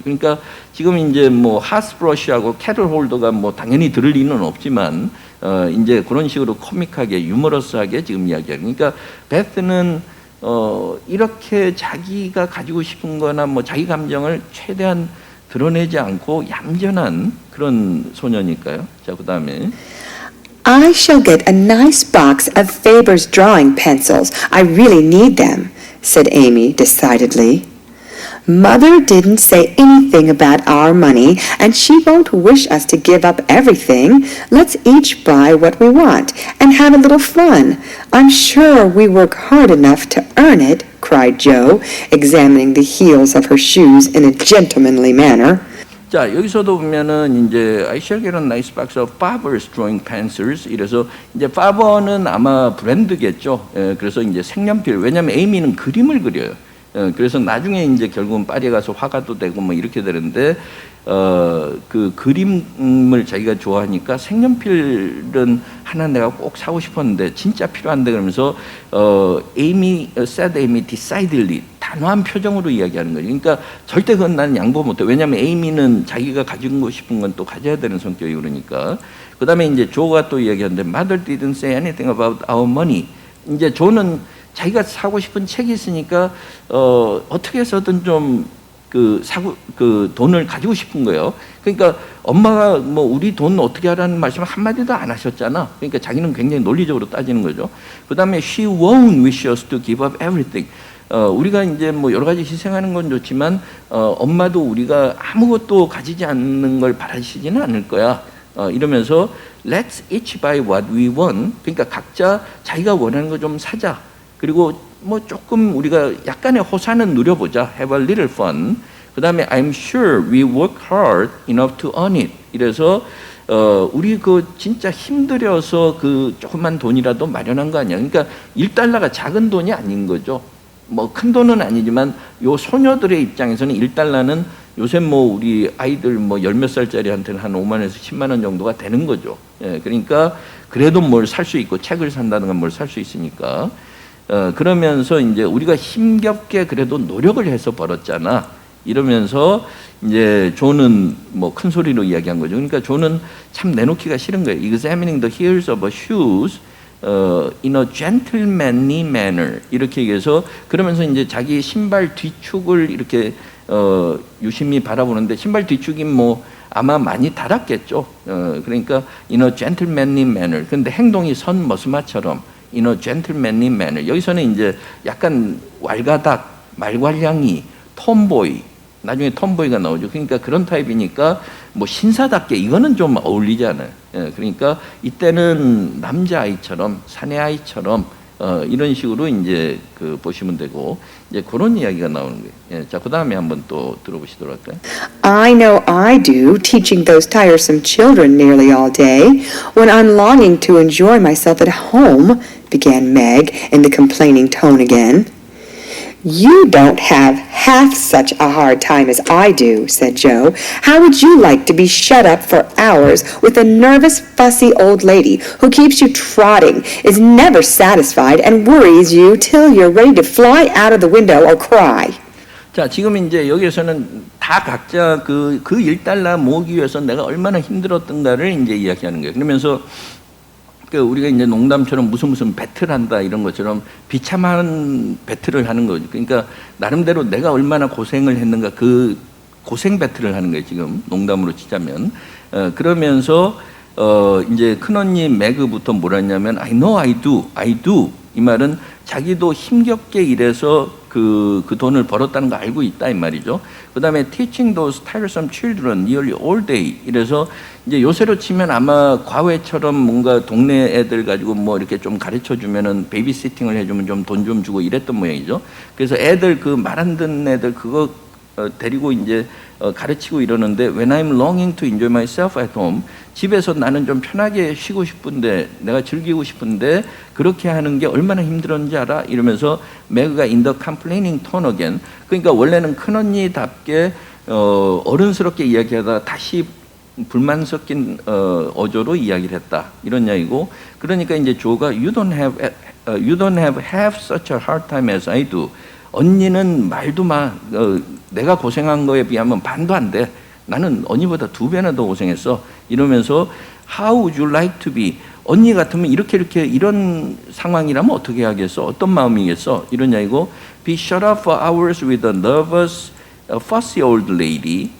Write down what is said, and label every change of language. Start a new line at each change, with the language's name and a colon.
Korean: 그러니까 지금 이제 뭐 하트 브러쉬하고 캐럴 홀더가 뭐 당연히 들을 리는 없지만 이제 그런 식으로 코믹하게 유머러스하게 지금 이야기해요. 그러니까 베스는 이렇게 자기가 가지고 싶은 거나 뭐 자기 감정을 최대한 드러내지 않고 얌전한 그런 소녀니까요. 자, 그다음에
English: I shall get a nice box of Faber's drawing pencils. I really need them, said Amy decidedly. Mother didn't say anything about our money, and she won't wish us to give up everything. Let's each buy what we want and have a little fun. I'm sure we work hard enough to earn it, cried Joe, examining the heels of her shoes in a gentlemanly manner.
Korean: 자, 여기서도 보면은 이제
English: I shall get a nice box of Faber's drawing pencils.
Korean: 이래서 이제 Faber는 아마 브랜드겠죠. 예, 그래서 이제 색연필. 왜냐하면 에이미는 그림을 그려요. 예, 그래서 나중에 이제 결국은 파리에 가서 화가도 되고 뭐 이렇게 되는데 그 그림을 자기가 좋아하니까 색연필은 하나 내가 꼭 사고 싶었는데 진짜 필요한데 그러면서
English: Amy said Amy decidedly
Korean: 단호한 표정으로 이야기하는 거죠. 그러니까 절대 그건 나는 양보 못해. 왜냐하면 에이미는 자기가 가지고 싶은 건 또 가져야 되는 성격이 그러니까. 그 다음에 이제 조가 또 이야기하는데
English: Mother didn't say anything about our money.
Korean: 이제 조는 자기가 사고 싶은 책이 있으니까 어떻게 해서든 좀 그 돈을 가지고 싶은 거예요. 그러니까 엄마가 뭐 우리 돈 어떻게 하라는 말씀을 한마디도 안 하셨잖아. 그러니까 자기는 굉장히 논리적으로 따지는 거죠. 그 다음에
English: she won't wish us to give up everything.
Korean: 우리가 이제 뭐 여러 가지 희생하는 건 좋지만 엄마도 우리가 아무것도 가지지 않는 걸 바라시지는 않을 거야. 이러면서
English: let's each buy what we want.
Korean: 그러니까 각자 자기가 원하는 거 좀 사자. 그리고 뭐 조금 우리가 약간의 호사는 누려보자.
English: Have a little fun.
Korean: 그 다음에
English: I'm sure we work hard enough to earn it.
Korean: 이래서 우리 그 진짜 힘들여서 그 조그만 돈이라도 마련한 거 아니야. 그러니까 1달러가 작은 돈이 아닌 거죠. 뭐 큰 돈은 아니지만 요 소녀들의 입장에서는 1달러는 요새 뭐 우리 아이들 뭐 열 몇 살짜리한테는 한 5만에서 10만 원 정도가 되는 거죠. 예, 그러니까 그래도 뭘 살 수 있고 책을 산다든가 뭘 살 수 있으니까. 그러면서 이제 우리가 힘겹게 그래도 노력을 해서 벌었잖아. 이러면서 이제 조는 뭐 큰 소리로 이야기한 거죠. 그러니까 조는 참 내놓기가 싫은 거예요.
English: Examining the heels of her shoes in a gentlemanly manner.
Korean: 이렇게 얘기해서 그러면서 이제 자기 신발 뒤축을 이렇게 유심히 바라보는데 신발 뒤축이 뭐 아마 많이 달았겠죠. 그러니까
English: in a gentlemanly manner.
Korean: 근데 행동이 선 머스마처럼
English: in a gentlemanly manner.
Korean: 여기서는 이제 약간 왈가닥, 말괄량이, 톰보이, 나중에 톰보이가 나오죠. 그러니까 그런 타입이니까 뭐 신사답게 이거는 좀 어울리지 않아요. 예, 그러니까 이때는 남자아이처럼 사내아이처럼 이런 식으로 이제 그 보시면 되고 이제 그런 이야기가 나오는 거예요. 예, 자, 그 다음에 한번 또 들어보시도록 할까요?
English: I know I do, teaching those tiresome children nearly all day, when I'm longing to enjoy myself at home, began Meg in the complaining tone again. You don't have half such a hard time as I do, said Joe. How would you like to be shut up for hours with a nervous, fussy old lady who keeps you trotting, is never satisfied, and worries you till you're ready to fly out of the window or cry?
Korean: 자, 지금 이제 여기에서는 다 각자 그 1달러 모으기 위해서 내가 얼마나 힘들었던가를 이제 이야기하는 거예요. 그러면서 우리가 이제 농담처럼 무슨 배틀한다 이런 것처럼 비참한 배틀을 하는 거죠. 그러니까 나름대로 내가 얼마나 고생을 했는가 그 고생 배틀을 하는 거예요. 지금 농담으로 치자면 그러면서 이제 큰언니 매그부터 뭐라 했냐면
English: I know I do
Korean: 이 말은 자기도 힘겹게 일해서 그 돈을 벌었다는 거 알고 있다 이 말이죠.
English: 그 다음에 teaching those tiresome children nearly all day.
Korean: 이래서 이제 요새로 치면 아마 과외처럼 뭔가 동네 애들 가지고 뭐 이렇게 좀 가르쳐 주면은 베이비시팅을 해주면 좀 돈 좀 주고 이랬던 모양이죠. 그래서 애들 그 말 안 듣는 애들 그거 데리고 이제 가르치고 이러는데
English: When I'm longing to enjoy myself at home,
Korean: 집에서 나는 좀 편하게 쉬고 싶은데 내가 즐기고 싶은데 그렇게 하는 게 얼마나 힘들었는지 알아? 이러면서 매그가
English: in the complaining tone again.
Korean: 그러니까 원래는 큰언니답게 어른스럽게 이야기하다가 다시 불만 섞인 어조로 이야기를 했다 이런 이야기고. 그러니까 이제 조가
English: you don't have half such a hard time as I do.
Korean: 언니는 말도 마. 내가 고생한 거에 비하면 반도 안 돼. 나는 언니보다 2배나 더 고생했어. 이러면서
English: How would you like to be?
Korean: 언니 같으면 이렇게 이런 상황이라면 어떻게 하겠어? 어떤 마음이겠어? 이런 이야기고
English: Be shut up for hours with a nervous, fussy old lady.